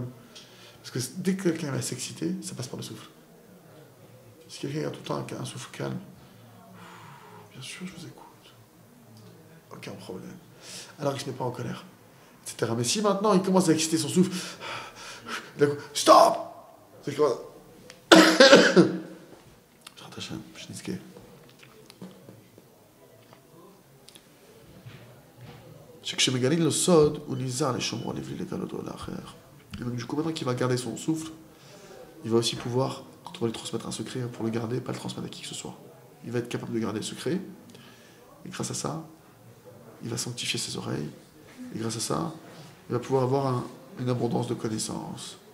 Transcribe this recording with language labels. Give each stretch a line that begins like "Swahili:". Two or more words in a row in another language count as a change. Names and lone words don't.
French: Parce que dès que quelqu'un va s'exciter, ça passe par le souffle. Si quelqu'un a tout le temps un souffle calme, bien sûr, je vous écoute. Aucun problème. Alors il ne se met pas en colère, etc. Mais si maintenant il commence à exciter son souffle, d'un coup, stop! C'est quoi?
Hebrew: שכשמגלים לו סוד, הוא נזהר לשומרו לבלי לגלותו לאחר.
French: Et donc du coup, maintenant qu'il va garder son souffle, il va aussi pouvoir, quand on va lui transmettre un secret, pour le garder, pas le transmettre à qui que ce soit. Il va être capable de garder le secret, et grâce à ça, il va sanctifier ses oreilles, et grâce à ça, il va pouvoir avoir une abondance de connaissances.